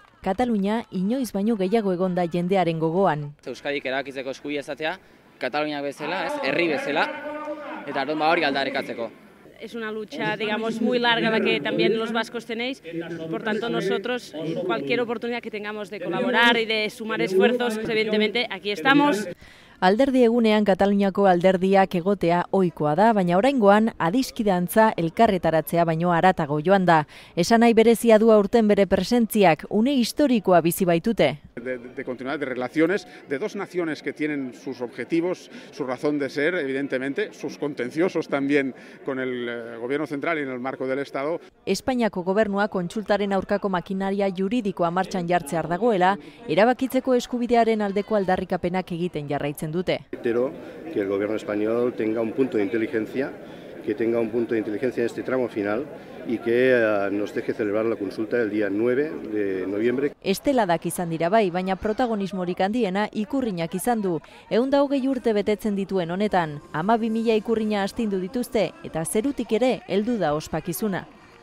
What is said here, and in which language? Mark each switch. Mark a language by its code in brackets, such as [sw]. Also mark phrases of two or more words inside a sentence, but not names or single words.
[eu] Katalunia inoiz baino gehiago egonda jendearen gogoan. Euskadik erabakitzeko eskubidea izatea, Kataluniak bezala, herri bezala, eta orduan hori aldarrikatzeko. [es] Es una lucha, digamos, muy larga la que también los vascos tenéis. Por tanto, nosotros, cualquier oportunidad que tengamos de colaborar y de sumar esfuerzos, evidentemente, aquí estamos. [eu] Alderdi egunean Kataluniako alderdiak egotea ohikoa da, baina oraingoan adiskidantza elkarretaratzea baino haratago joan da. Esan nahi berezia du aurten bere presentziak, une historikoa bizi baitute. [es] De continuidad de relaciones de dos naciones que tienen sus objetivos, su razón de ser, evidentemente, sus contenciosos también con el gobierno central y en el marco del Estado. [eu] Espainiako gobernua kontsultaren aurkako makinaria juridikoa martxan jartzear dagoela, erabakitzeko eskubidearen aldeko aldarrikapenak egiten jarraitzen dute. [es] Espero que el gobierno español tenga un punto de inteligencia, en este tramo final y que nos deje celebrar la consulta el día 9 de noviembre. [eu] Esteladak izan dira bai, baina protagonismorik handiena ikurrinak izan du. 120 urte betetzen dituen honetan, 12.000 ikurrina astindu dituzte eta zerutik ere heldu da ospakizuna.